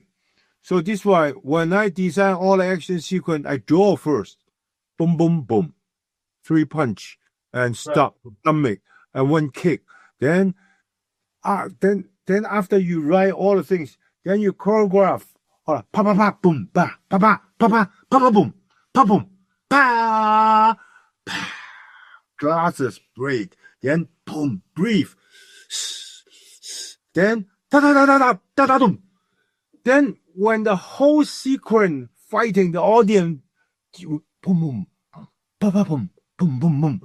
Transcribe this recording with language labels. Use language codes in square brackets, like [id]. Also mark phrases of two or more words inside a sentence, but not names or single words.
[en] So this is why when I design all the action sequence, I draw first. Boom, boom, boom. 3 punch and stop, stomach, and 1 kick. Then after you write all the things, then you choreograph. Pa pa pa boom, pa pa pa pa pa pa boom, pa boom, pa pa. Glasses break. Then boom, breathe. Then da da da da da da da boom. Then when the whole sequence fighting the audience, boom boom, pa pa boom, boom boom boom.